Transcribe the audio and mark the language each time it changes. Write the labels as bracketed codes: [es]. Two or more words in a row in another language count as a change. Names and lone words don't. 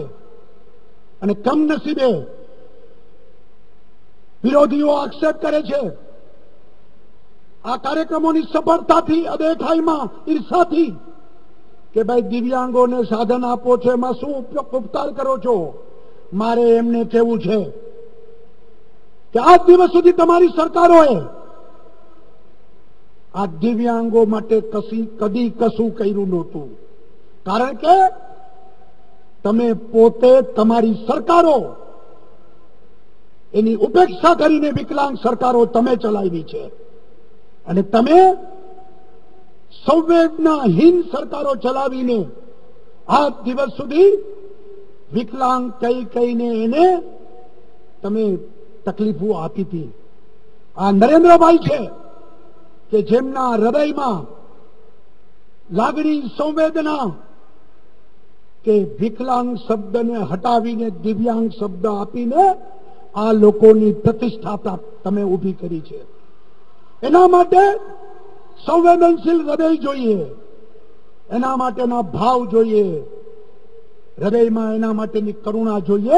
[gu] અને કમ નસીબે વિરોધીઓ આક્ષેપ કરે છે આ કાર્યક્રમોની સફળતાથી, અદેખાઈમાં, ઈર્ષાથી કે ભાઈ દિવ્યાંગોને સાધન આપો છો એમાં શું ઉપકાર કરો છો। મારે એમને કહેવું છે કિ આજ દિવસ સુધી તમારી સરકારોએ આ દિવ્યાંગો માટે કદી કશું કર્યું નહોતું, કારણ કે તમે પોતે તમારી સરકારો એની ઉપેક્ષા કરીને વિકલાંગ સરકારો તમે ચલાવી છે અને તમે સંવેદનાહીન સરકારો ચલાવીને આજ દિવસ સુધી વિકલાંગ કઈ કઈને એને તમે તકલીફોં આપી થી। આ નરેન્દ્રભાઈ છે કે જેમના હૃદય મેં લાગણી, સંવેદના કે વિકલાંગ શબ્દને હટાવીને દિવ્યાંગ શબ્દ આપીને આ લોકોની પ્રતિષ્ઠા તમે ઊભી કરી છે. એના માટે સંવેદનશીલ હૃદય જોઈએ, એના માટેના ભાવ જોઈએ, હૃદયમાં એના માટેની કરુણા જોઈએ.